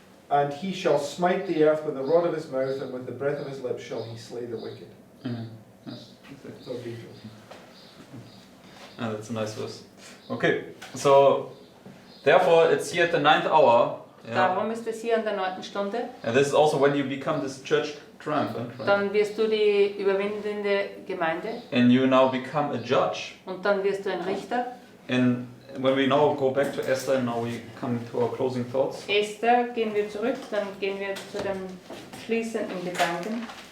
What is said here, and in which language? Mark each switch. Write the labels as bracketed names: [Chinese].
[English] And he shall smite the earth with the rod of his mouth, and with the breath of his lips shall he slay the wicked. Amen. Yes, exactly. So read it. Ah, that's a nice verse. Okay, so therefore it's here at the 9th hour. Yeah. [German] Darum ist es hier an der 9. Stunde. [English] And this is also when you become this church triumphant, right? [German] Dann wirst du die überwindende Gemeinde [English] And you now become a judge. [German] und dann wirst du ein Richter. [English] And when we now go back to Esther, and now we come to our closing thoughts. [German] Esther, gehen wir zurück, dann gehen wir zu dem schließenden Gedanken.